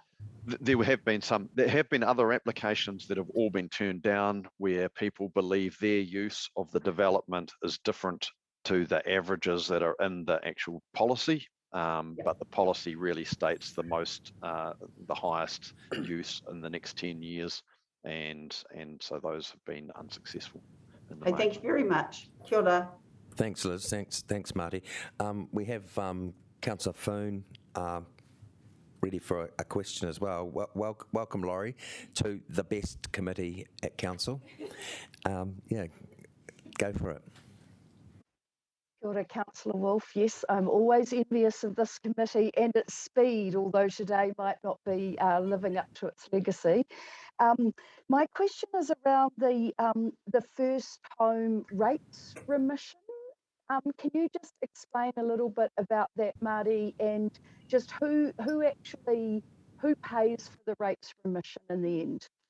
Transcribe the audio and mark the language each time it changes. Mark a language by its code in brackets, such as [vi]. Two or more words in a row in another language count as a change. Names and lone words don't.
[en] There have been other applications that have all been turned down where people believe their use of the development is different to the averages that are in the actual policy. But the policy really states the highest use in the next 10 years. And so those have been unsuccessful. Hey, thank you very much. [mi] Kia ora. [en] Thanks, Liz. Thanks, Marty. We have Councillor Foon ready for a question as well. Welcome, Laurie, to the best committee at council. Go for it. [mi] Kia ora, [en] Councillor Wolf. Yes, I'm always envious of this committee and its speed, although today might not be living up to its legacy. My question is around the first home rates remission. Can you just explain a little bit about that, Marty, and just who pays for the rates remission in the end?